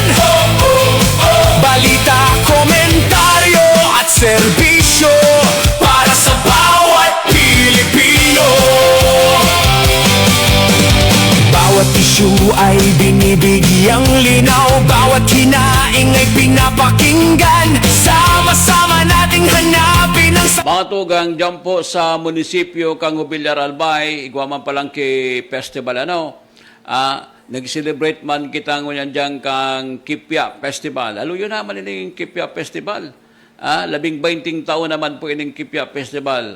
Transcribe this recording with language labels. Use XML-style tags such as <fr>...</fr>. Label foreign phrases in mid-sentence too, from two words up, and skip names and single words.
<tl>Balita, komentaryo at serbisyo para sa bawat Pilipino. Bawat issue ay binibigyang linaw, bawat hinaing ay pinapakinggan. Sama-sama nating hanapin ang</tl> <bik>Mga tugang dyan po sa munisipyo kang Hubilyar Albay, igwaman pa lang kay festival nag-celebrate man kita ngunyan dyan kang Kipya Festival. Aluyo naman ining Kipya Festival. 20 taon naman po ining Kipya Festival.</bik>